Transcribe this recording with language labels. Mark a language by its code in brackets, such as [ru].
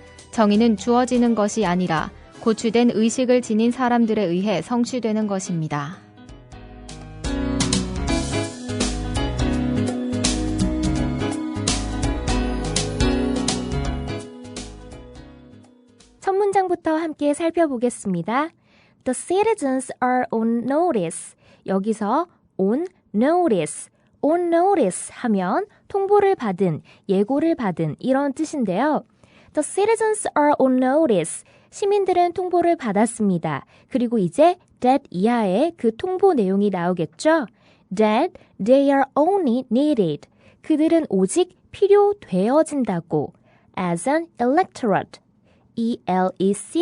[ko] 정의는 주어지는 것이 아니라 고취된 의식을 지닌 사람들에 의해 성취되는 것입니다. 첫 문장부터 함께 살펴보겠습니다. [en] The citizens are on notice. [ko] 여기서 on notice, on notice 하면 통보를 받은, 예고를 받은 이런 뜻인데요. [en] The citizens are on notice. [ko] 시민들은 통보를 받았습니다. 그리고 이제 that 이하의 그 통보 내용이 나오겠죠. [en] That they are only needed. [ko] 그들은 오직 필요되어진다고. [en] As an electorate. [ko] E-L-E-C-T-O-R-A-T-E.